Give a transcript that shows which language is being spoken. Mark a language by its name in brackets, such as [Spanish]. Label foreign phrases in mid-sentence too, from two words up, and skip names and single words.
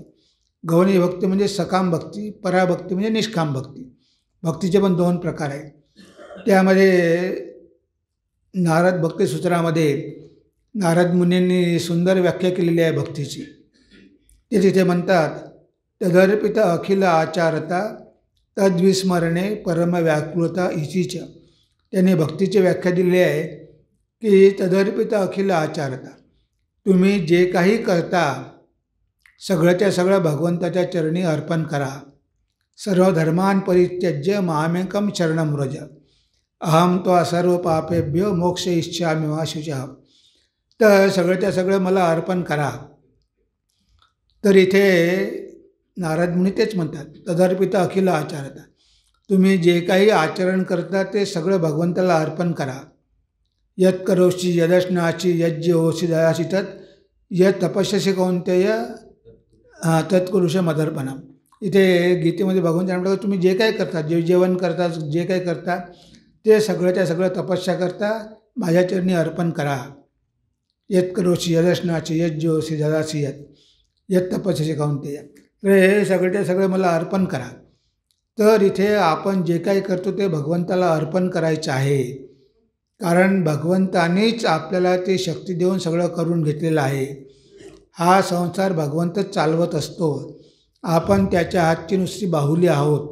[Marathi] गौणी भक्ती म्हणजे सकाम भक्ती, पराभक्ती म्हणजे निष्काम भक्ती. भक्तीचे पण दोन प्रकार आहेत. त्यामध्ये नारद भक्तिसूत्रामध्ये नारद मुनींनी सुंदर व्याख्या केलेली आहे भक्तीची. ते तिथे म्हणतात, [Sanskrit] तदर्पित अखिल आचारता तद्विस्मरणे परम व्याकुलता हिचीच. [Marathi] त्यांनी भक्तीची व्याख्या दिली आहे की [Sanskrit] तदर्पित अखिल आचारता, [Marathi] तुम्ही जे काही करता सगळ्याच्या सगळं भगवंताच्या चरणी अर्पण करा. [Sanskrit] सर्व धर्मान परित्यज्य मामेकम शरणं व्रज, अहम त्वा सर्व पापेभ्यो मोक्ष इच्छामि मा शुचः. [Marathi] तर सगळ्याच्या सगळं मला अर्पण करा. तर इथे नारद मुनी तेच म्हणतात, [Sanskrit] तदर्पित अखिल आचारता, [Marathi] तुम्ही जे काही आचरण करता ते सगळं भगवंताला अर्पण करा. [Sanskrit] यत् करोषि यदश्नासि यज्ञोषि दयासि तत् यत् तपस्यसि कौन्तेय तत्कुरुषे मदर्पणम. [Marathi] इथे गीतेमध्ये भगवंताने म्हटलं, तुम्ही जे काही करता, जे जेवण करता, जे काही करता ते सगळ्याच्या सगळं तपस्या करता माझ्या चरणी अर्पण करा. [Sanskrit] यत् करोषि यदश्नासि यज्ञोषि ददासि यत् तपस्यसि कौन्तेय. [Marathi] तर हे सगळ्याच्या सगळं मला अर्पण करा. तर इथे आपण जे काही करतो ते भगवंताला अर्पण करायचं आहे, कारण भगवंतानेच आपल्याला ते शक्ती देऊन सगळं करून घेतलेलं आहे. हा संसार भगवंतच चालवत असतो, आपण त्याच्या हातची नुसती बाहुली आहोत.